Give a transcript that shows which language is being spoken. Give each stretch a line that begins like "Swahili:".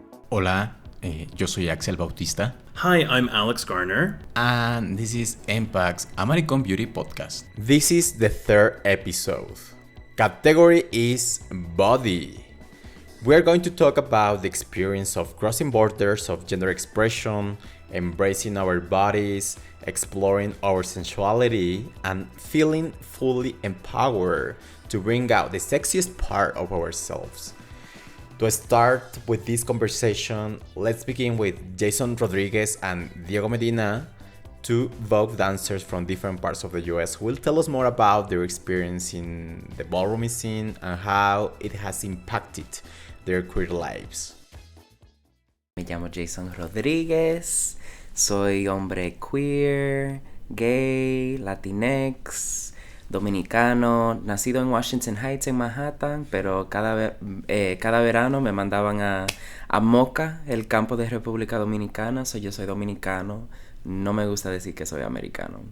Spanish: Hola, yo soy Axel Bautista.
English: Hi, I'm Alex Garner. And this is MPact's American Beauty Podcast. This is the third episode. Category is body. We are going to talk about the experience of crossing borders of gender expression, embracing our bodies, exploring our sensuality, and feeling fully empowered to bring out the sexiest part of ourselves. To start with this conversation, let's begin with Jason Rodríguez and Diego Medina, two Vogue dancers from different parts of the US, who will tell us more about their experience in the ballroom scene and how it has impacted their queer lives.
Spanish: Me llamo Jason Rodríguez, soy hombre queer, gay, latinx, dominicano, nacido en Washington Heights, en Manhattan, pero cada verano me mandaban a Moca, el campo de República Dominicana, yo soy dominicano, no me gusta decir que soy americano.